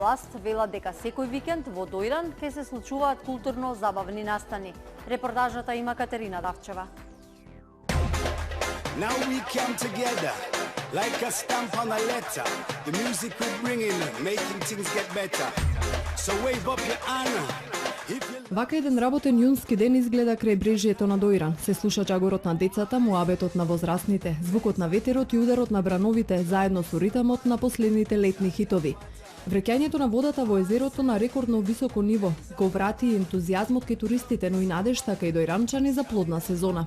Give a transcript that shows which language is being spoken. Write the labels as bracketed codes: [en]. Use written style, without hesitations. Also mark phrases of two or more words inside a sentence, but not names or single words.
[mk] Власт велат дека секој викенд во Дојран ќе се случуваат културно-забавни настани. Репортажата има Катерина Давчева. [en] Now we come together like a stamp on a letter. The music we bring in, making things get better. So wave up your honor. [mk] Вака еден работен јунски ден изгледа крај брежјето на Дојран. Се слуша чагорот на децата, муабетот на возрастните, звукот на ветерот и ударот на брановите, заедно со ритамот на последните летни хитови. Вреќањето на водата во езерото на рекордно високо ниво го врати и ентузијазмот кај туристите, но и надежта кај дојранчани за плодна сезона.